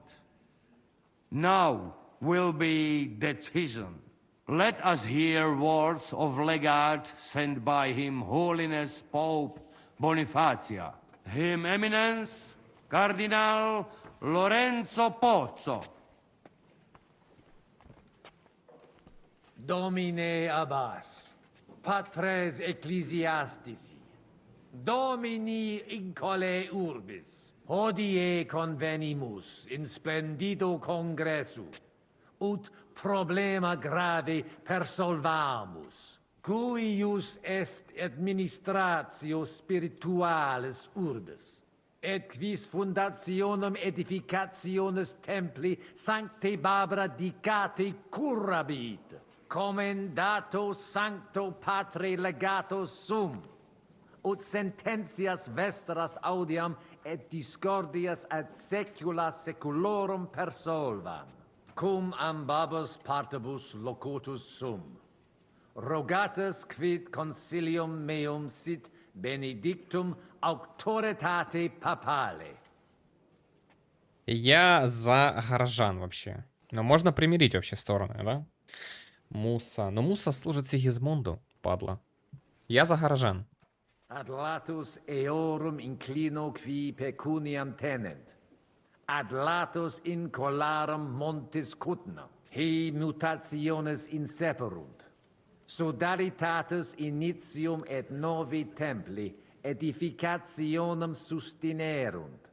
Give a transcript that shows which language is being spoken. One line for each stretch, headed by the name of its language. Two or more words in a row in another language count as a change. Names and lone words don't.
English: Now will be decision. Let us hear words of legate sent by Him Holiness Pope Bonifacia. Him Eminence, Cardinal Lorenzo Pozzo.
Latin: Domine Abbas, patres ecclesiastici, Domini incole urbis, hodie convenimus in splendido congressu, ut problema grave persolvamus, cuius est administratio spiritualis urbis, et quis fundationem edificationis templi sancte Barbara dicate curabit, commendato sancto patre legato sum, ut sententias vestras audiam et discordias ad secula seculorum persolvam, cum ambabus partibus locutus sum. Rogatus quid consilium meum sit benedictum auctoritate papale.
Russian: Я за горожан вообще. Но можно примирить вообще стороны, да? Муса. Но Муса служит Сигизмунду, падла. Я за горожан.
Latin: Ad latus eorum inclino qui pecuniam tenent. Ad latus incolarum montis cutna. He mutationes inseperunt. Sodalitatis initium et novi templi edificationem sustinerunt.